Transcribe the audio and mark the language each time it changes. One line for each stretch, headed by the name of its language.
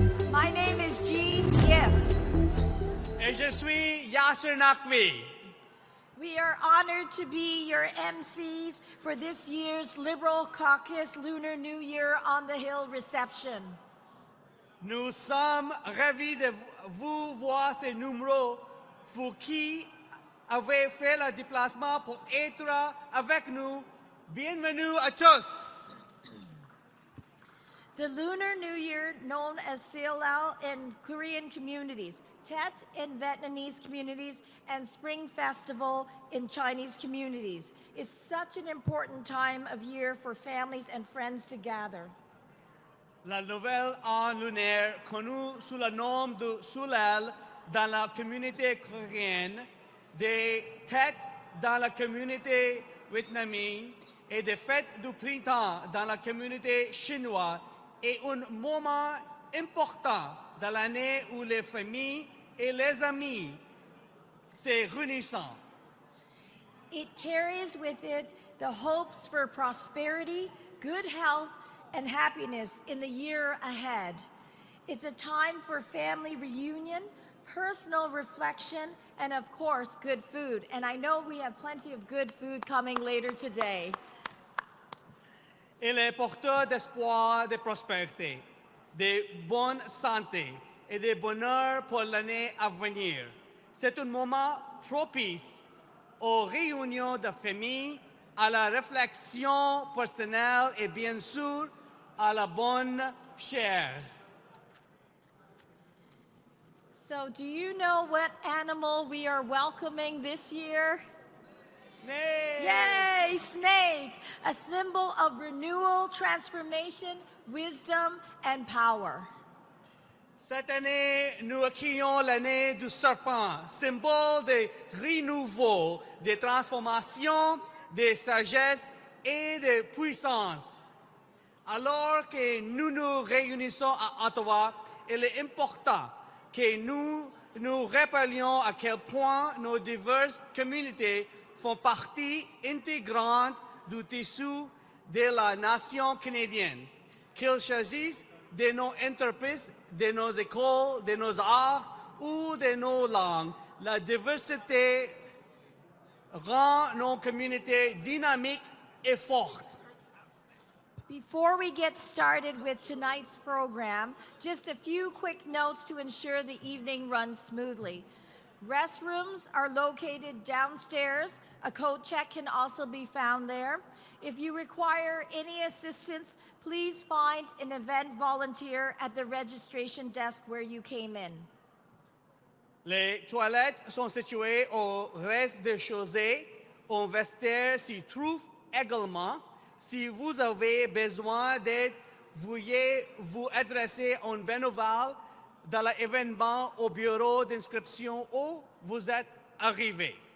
English: My name is Jean Yip.
French: Et je suis Yasser Naqvi.
English: We are honored to be your MCs for this year's Liberal Caucus Lunar New Year on the Hill reception.
French: Nous sommes ravis de vous voir ces numéros, vous qui avez fait le déplacement pour être avec nous. Bienvenue à tous.
English: The Lunar New Year, known as Seolao in Korean communities, Tet in Vietnamese communities, and Spring Festival in Chinese communities, is such an important time of year for families and friends to gather.
French: La nouvelle an lunaire, connue sous le nom de Soleil dans la communauté coréenne, des têtes dans la communauté vietnamienne et des fêtes du printemps dans la communauté chinoise est un moment important de l'année où les familles et les amis se réunissent.
English: It carries with it the hopes for prosperity, good health, and happiness in the year ahead. It's a time for family reunion, personal reflection, and of course, good food. And I know we have plenty of good food coming later today.
French: Il est porteur d'espoir, de prospérité, de bonne santé et de bonheur pour l'année à venir. C'est un moment propice aux réunions de famille, à la réflexion personnelle et bien sûr à la bonne chair.
English: So do you know what animal we are welcoming this year? Snake! Yay, snake! A symbol of renewal, transformation, wisdom, and power.
French: Cette année, nous accueillons l'année du serpent, symbole de renouveau, de transformation de sagesse et de puissance. Alors que nous nous réunissons à Ottawa, il est important que nous nous rappelions à quel point nos diverses communautés font partie intégrante du tissu de la nation canadienne. Qu'il s'agisse de nos entreprises, de nos écoles, de nos arts ou de nos langues, la diversité rend nos communautés dynamiques et fortes.
English: Before we get started with tonight's program, just a few quick notes to ensure the evening runs smoothly. Restrooms are located downstairs. A coat check can also be found there. If you require any assistance, please find an event volunteer at the registration desk where you came in.
French: Les toilettes sont situées au rez-de-chaussée. Un vestiaire s'y trouve également. Si vous avez besoin d'aide, veuillez vous adresser à un bénévole dans l'événement au bureau d'inscription où vous êtes arrivé.